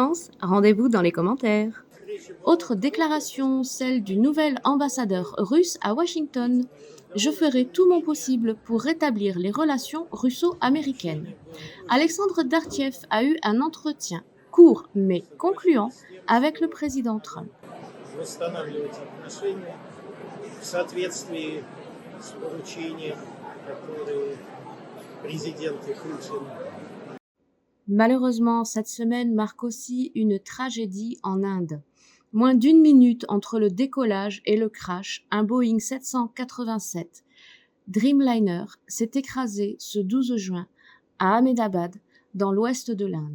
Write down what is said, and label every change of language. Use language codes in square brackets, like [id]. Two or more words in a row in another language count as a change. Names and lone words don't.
[fr] Rendez-vous dans les commentaires. Autre déclaration, celle du nouvel ambassadeur russe à Washington. Je ferai tout mon possible pour rétablir les relations russo-américaines. Alexandre Dartiev a eu un entretien court mais concluant avec le président Trump. [ru] Восстанавливать отношения в соответствии с поручением, которое президент Путин. [fr] Malheureusement, cette semaine marque aussi une tragédie en Inde. Moins d'1 minute entre le décollage et le crash, un Boeing 787 Dreamliner s'est écrasé ce 12 juin à Ahmedabad, dans l'ouest de l'Inde.